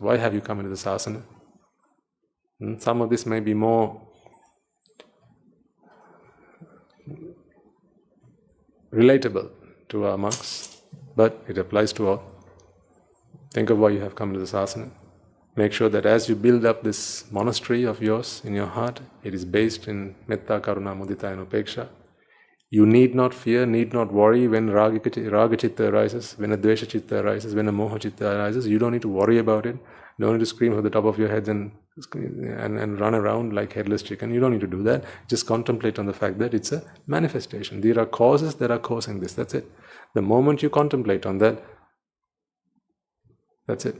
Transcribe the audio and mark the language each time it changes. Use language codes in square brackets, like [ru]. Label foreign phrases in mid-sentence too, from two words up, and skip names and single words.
[en] Why have you come into this asana? Some of this may be more relatable to our monks, but it applies to all. Think of why you have come to this asana. Make sure that as you build up this monastery of yours in your heart, it is based in [pi] metta, karuna, mudita [en] and upeksha. You need not fear, need not worry when [pi] raga chitta [en] arises, when a [pi] dvesha chitta [en] arises, when a [pi] moha chitta [en] arises. You don't need to worry about it. You don't need to scream from the top of your head and run around like headless chicken. You don't need to do that. Just contemplate on the fact that it's a manifestation. There are causes that are causing this. That's it. The moment you contemplate on that, that's it.